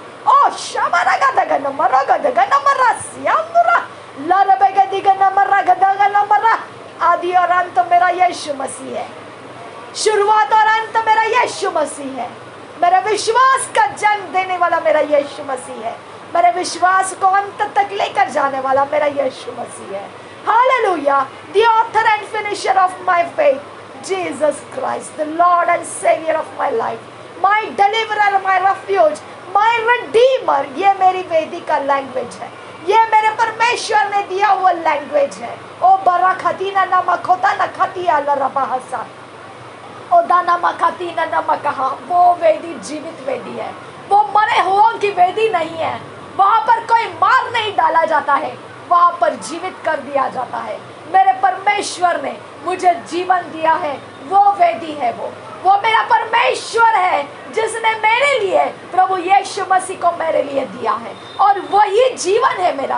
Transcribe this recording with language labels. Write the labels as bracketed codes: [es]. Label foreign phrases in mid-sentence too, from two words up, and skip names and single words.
[hi] ओ आदि और अंत मेरा यीशु मसीह है। शुरुआत और अंत मेरा यीशु मसीह है। मेरे विश्वास का जन्म देने वाला मेरा यीशु मसीह है। मेरे विश्वास को अंत तक लेकर जाने वाला मेरा यीशु मसीह है। हालेलुया। [en] The author and finisher of my faith, Jesus Christ, the Lord and Savior of my life, my deliverer, my refuge, my redeemer। [hi] ये मेरी वेदी का लैंग्वेज है। ये मेरे परमेश्वर ने दिया हुआ लैंग्वेज है। ओ बरा खतीना नमखोता न खतिया लरबाहसा ओ दाना मखतीना नमकहा। वो वेदी जीवित वेदी है। वो मरे हुओं की वेदी नहीं है। वहाँ पर कोई मार नहीं डाला जाता है। वहाँ पर जीवित कर दिया जाता है। मेरे परमेश्वर ने मुझे जीवन दिया है, वो वेदी है, वो मेरा परमेश्वर है जिसने मेरे लिए प्रभु यीशु मसीह को मेरे लिए दिया है, और वही जीवन है मेरा।